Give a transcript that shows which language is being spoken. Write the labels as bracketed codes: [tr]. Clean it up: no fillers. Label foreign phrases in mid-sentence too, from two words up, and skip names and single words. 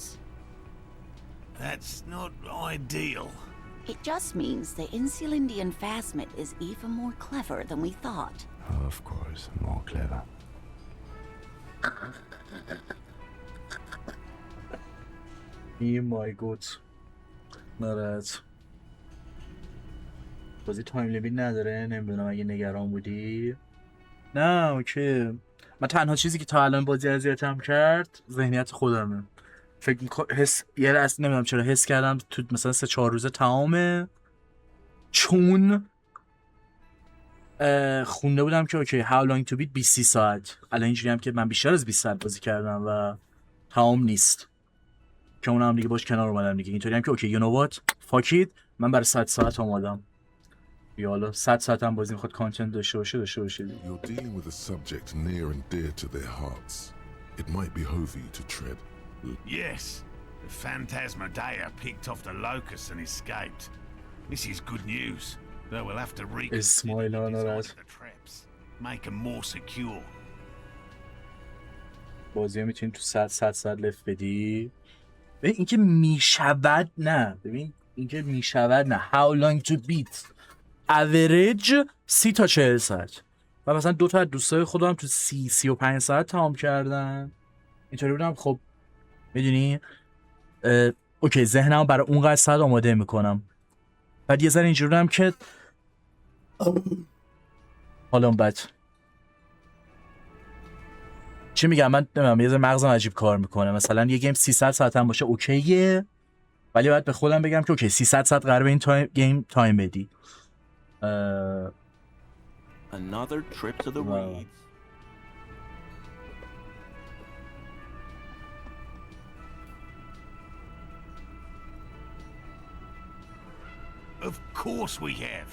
[en] That's not ideal. It just means the Insulindian phasmid is even more clever than we thought. Of course, more clever. Oh my god. [fa] نارد بازی تایم لیمیت نداره؟ نمیدونم اگه نگران بودی. نه اوکی. من تنها چیزی که تا الان بازی اذیتم کرد ذهنیت خودمه. فکر می‌کنم یه از نمیدونم چرا حس کردم تو مثلا 3-4 روزه تمامه، چون خونده بودم که اوکی [en] how long to beat [fa] 20 ساعت. الان اینجوری هم که من بیشتر از 20 ساعت بازی کردم و تمام نیست که اونم دیگه باش کنار اومدم دیگه. اینطوری هم که اوکی [en] you know what fuck it [fa] من برای 100 ساعت اومدم. یا حالا 100 ساعت هم بازی میخواد کانتنت داشته باشه [en] You're dealing with a subject near and dear to their hearts. It might behove you to tread. Yes. The Phantasmadeia picked off the locusts and escaped. This is good news. Though we'll have to reconsider the traps. Make them more secure. [fa] بازی میتونیم تو 100 ساعت لفت بدی. ببین اینکه میشود نه. ببین اینکه میشود نه. [en] How long to beat average [fa] 30 تا 40 ساعت. و مثلا 2 تا از دوستای خودم تو 30-35 ساعت تمام کردن. اینطوری بودم خب میدونی اوکی ذهنم برای اونقدر ساعت آماده میکنم. بعد یه ذره اینجوری بودم که حالا بد چی میگم من نمیدونم یه ذره مغزم عجیب کار میکنه. مثلا یه گیم 300 ساعت هم باشه اوکیه، ولی باید به خودم بگم که اوکی 300 ساعت قراره به این گیم تایم بدی. [en] Another trip to the reeds. Of course we have.